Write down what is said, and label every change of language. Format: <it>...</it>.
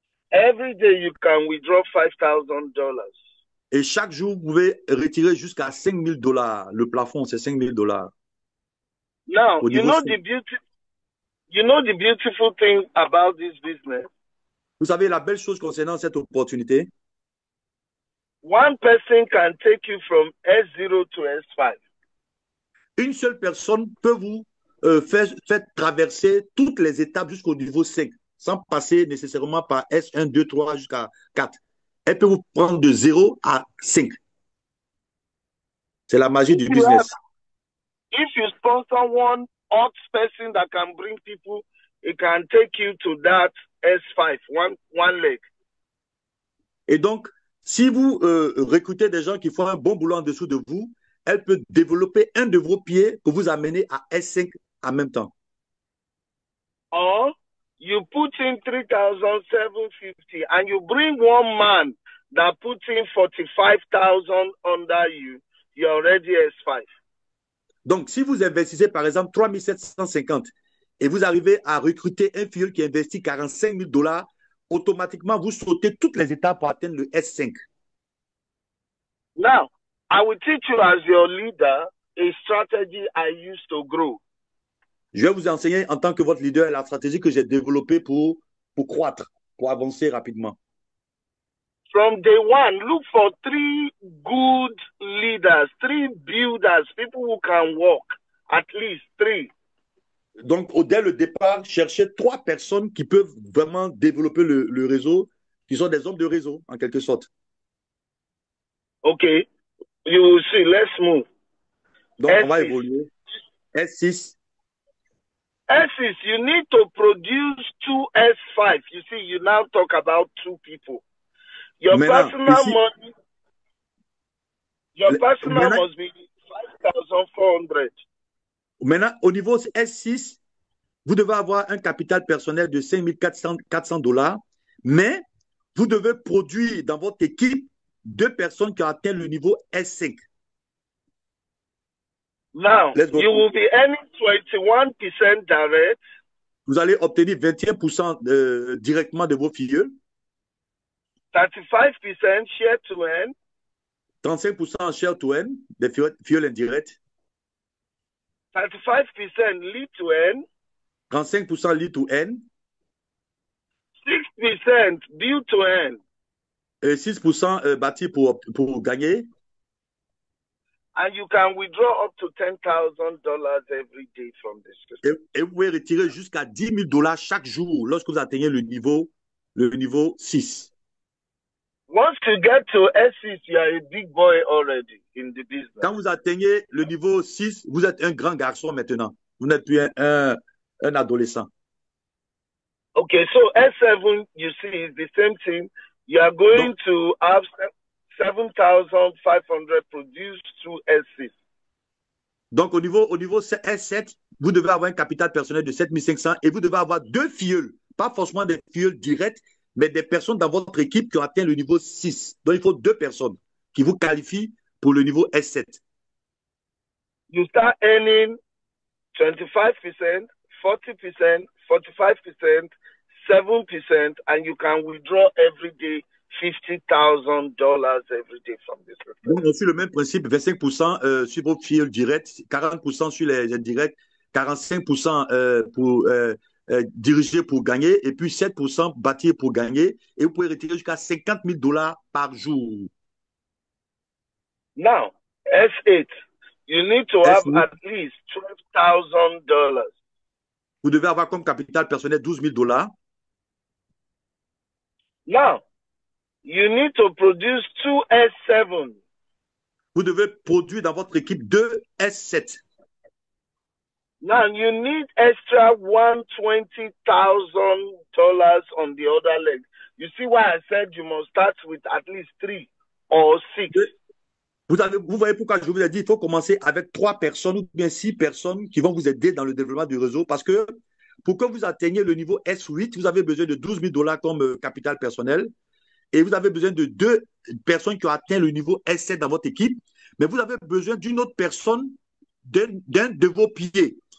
<en>Every day you can withdraw $5,000.</en> <fr>Et chaque jour, vous pouvez retirer jusqu'à $5,000. Le plafond, c'est $5,000.</fr> <en>Now, you know the beautiful thing about this business?</en> <fr>Vous savez, la belle chose concernant cette opportunité,</fr> <en>one person can take you from S0 to S5.</en> <fr>Une seule personne peut vous faire traverser toutes les étapes jusqu'au niveau 5, sans passer nécessairement par S1, 2, 3 jusqu'à 4. Elle peut vous prendre de 0 à 5. C'est la magie du business.</fr> <en>If you sponsor one hot person that can bring people, it can take you to that S5, one leg.</en> <fr>Et donc, si vous recrutez des gens qui font un bon boulot en dessous de vous, elle peut développer un de vos pieds pour vous amener à S5 en même temps.</fr> <en>Or you put in 3,750 and you bring one man that puts in 45,000 under you, you're already S5.</en> <fr>Donc, si vous investissez par exemple 3,750 et vous arrivez à recruter un fuel qui investit $45,000, automatiquement, vous sautez toutes les étapes pour atteindre le S5.</fr> <en>Now, I will teach you as your leader a strategy I used to grow.</en> <fr>Je vais vous enseigner en tant que votre leader la stratégie que j'ai développée pour croître, pour avancer rapidement.</fr> <en>From day one, look for 3 good leaders, 3 builders, people who can walk, at least 3.</en> <fr>Donc, dès le départ, cherchez 3 personnes qui peuvent vraiment développer le réseau, qui sont des hommes de réseau, en quelque sorte.</fr> <en>Okay, you will see. Let's move.</en> <fr>Donc, S6. on va évoluer. S6.</fr> <en>S6, you need to produce 2 S5. You see, you now talk about 2 people. Your personal money, must be 5,400.</en> <fr>Maintenant, au niveau S6, vous devez avoir un capital personnel de $5,400, mais vous devez produire dans votre équipe 2 personnes qui ont atteint le niveau S5.</fr> <en>Now, you will be earning 21% direct.</en> <fr>Vous allez obtenir 21% directement de vos filleuls.</fr> <en>35% share to earn.</en> <fr>35% share to earn, des filleuls indirects.</fr> <en>35% lead to earn. 35% lead to earn. 6% build to earn.</en> <fr>Et 6% bâti pour gagner.</fr> <en>And you can withdraw up to $10,000 every day from this system.</en> <fr>Et vous pouvez retirer jusqu'à $10,000 chaque jour lorsque vous atteignez le niveau 6.</fr> <en>Once you get to S6, you are a big boy already in the business.</en> <fr>Quand vous atteignez le niveau 6, vous êtes un grand garçon maintenant. Vous n'êtes plus un adolescent.</fr> <en>Okay, so S7, you see, is the same thing. You are going to have 7,500 produced through S6.</en> <fr>Donc, au niveau S7, vous devez avoir un capital personnel de 7 500 et vous devez avoir 2 filleuls. Pas forcément des filleuls directs, mais des personnes dans votre équipe qui ont atteint le niveau 6. Donc, il faut 2 personnes qui vous qualifient pour le niveau S7.</fr> <en>You start earning 25%, 40%, 45%, 7%, and you can withdraw every day $50,000 every day from this.</en> <fr>Donc, on suit le même principe, 25% sur vos filleuls directs, 40% sur les indirects, 45% pour diriger pour gagner, et puis 7% bâtir pour gagner, et vous pouvez retirer jusqu'à $50,000 par jour.</fr> <en>Now, S8, you need to have at least $12,000.</en> <fr>Vous devez avoir comme capital personnel $12,000.</fr> <en>Now, you need to produce 2 S7.</en> <fr>Vous devez produire dans votre équipe 2 S7.</fr> <en>Now, you need extra $120,000 on the other leg. You see why I said you must start with at least 3 or 6.</en> <fr>Vous voyez pourquoi je vous ai dit il faut commencer avec 3 personnes ou bien 6 personnes qui vont vous aider dans le développement du réseau parce que pour que vous atteigniez le niveau S8, vous avez besoin de $12,000 comme capital personnel et vous avez besoin de 2 personnes qui ont atteint le niveau S7 dans votre équipe, mais vous avez besoin d'une autre personne, d'un de vos piliers.</fr>